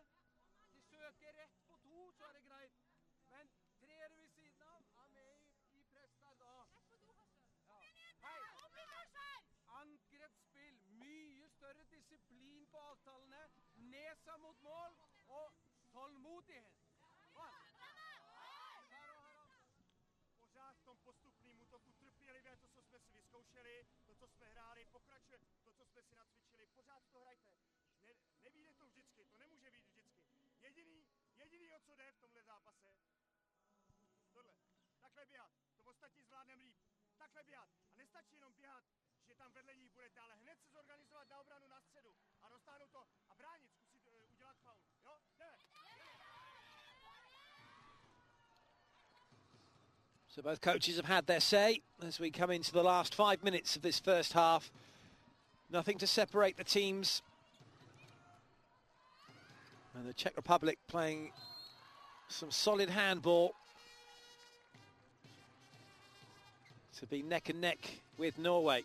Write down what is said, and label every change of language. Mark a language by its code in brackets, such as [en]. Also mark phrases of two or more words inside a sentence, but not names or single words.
[no] De søker rett på 2, så det greit. Men 3 ved siden av, med i press der da. Ja. Hei! Angrepsspill, mye større disiplin på avtalene, nesa mot mål, og tålmodighet. [cs] Pořád v tom postupném útoku trpělivé, to, co jsme si vyzkoušeli, to, co jsme hráli, pokračuje, to, co jsme si nacvičili, pořád to hrajte. Nevíde to vždycky, to nemůže být vždycky. Jediný, o co jde v tomhle zápase, tohle. Takhle běhat, to ostatní zvládnem líp. Takhle běhat. A nestačí jenom běhat, že tam vedle ní budete, ale hned se zorganizovat na obranu na středu a dostáhnout to a bránit, zkusit udělat faul. Jo? Jdeme. [en] So both coaches have had their say as we come into the last 5 minutes of this first half. Nothing to separate the teams. And the Czech Republic playing some solid handball to be neck and neck with Norway.